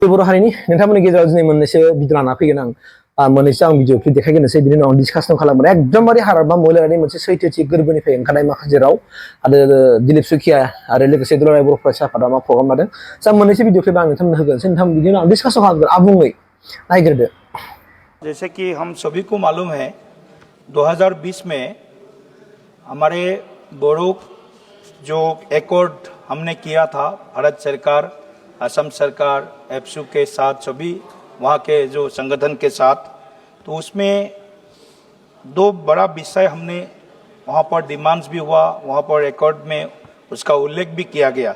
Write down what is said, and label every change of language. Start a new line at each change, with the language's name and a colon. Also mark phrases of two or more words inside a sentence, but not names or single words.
Bodo: बर' हारिनि नोंथांमोननि गेजेराव दिनै मोननैसो भिडिअ लाना फैगोन आं मोननैसो आं भिडिअ क्लिप देखायग्रोनोसै बिनि उनाव डिसकासन खालामगोन एकदमबारे हाग्रामा महिलारि मोनसे सैथोथि गोरबोनिफ्राय ओंखारनाय माखासे राव आरो दिलीप सुखिया आरो लोगोसे दुलाराय बर' फरायसा आफादा मा प्रग्राम लादों जा मोननैसो भिडिअ क्लिप आं नोंथांमोननो होगोनसै नोंथां बिनि उनाव डिसकासन खालामगोन आबुङै नायग्रोदो।
Hindi: जैसे कि हम सभी को मालूम है 2020 में हमारे बोडो जो एकॉर्ड हमने किया था भारत सरकार असम सरकार ABSU के साथ सभी वहाँ के जो संगठन के साथ, तो उसमें दो बड़ा विषय हमने वहाँ पर डिमांड्स भी हुआ, वहाँ पर एकॉर्ड में उसका उल्लेख भी किया गया।